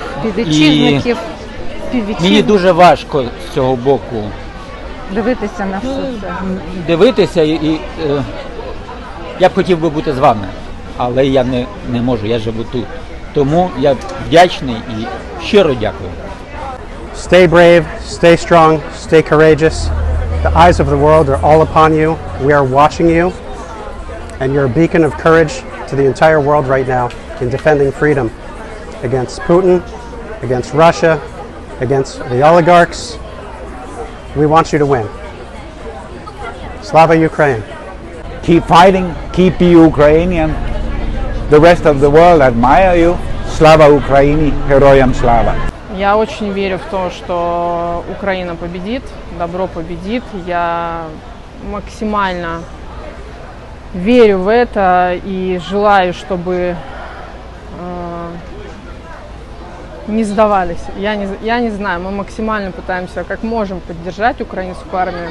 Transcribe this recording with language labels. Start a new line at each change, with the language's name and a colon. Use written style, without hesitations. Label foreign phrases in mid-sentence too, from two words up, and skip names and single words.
Ukrainian: І мені дуже важко з цього боку Дивитися на все це. дивитися, і я б хотів би бути з вами, але я не можу, я живу тут. Тому я вдячний і щиро дякую.
English: Stay brave, stay strong, stay courageous. The eyes of the world are all upon you. We are watching you. And you're a beacon of courage to the entire world right now in defending freedom against Putin, against Russia, against the oligarchs. We want you to win.
Ukrainian: Слава Україні.
English: Keep fighting, keep Ukrainian. The rest of the world admire you.
Ukrainian: Слава Україні, героям слава.
Russian: Я очень верю в то, что Украина победит, добро победит. Я максимально верю в это и желаю, чтобы не сдавались. Я не знаю, мы максимально пытаемся, как можем, поддержать украинскую армию.